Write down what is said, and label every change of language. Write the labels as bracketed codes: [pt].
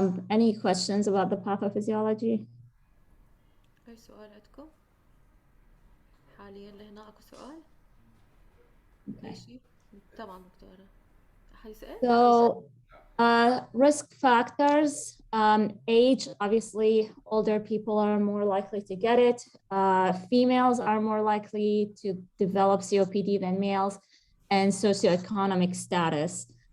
[en] Any questions about the pathophysiology? [ar] أي سؤال عندكم؟ حاليا لهنا أكو سؤال؟ أي شيء؟ تمام دكتورة. أحد يسأل؟ [en] So, risk factors, age, obviously older people are more likely to get it. Females are more likely to develop COPD than males, and socioeconomic status.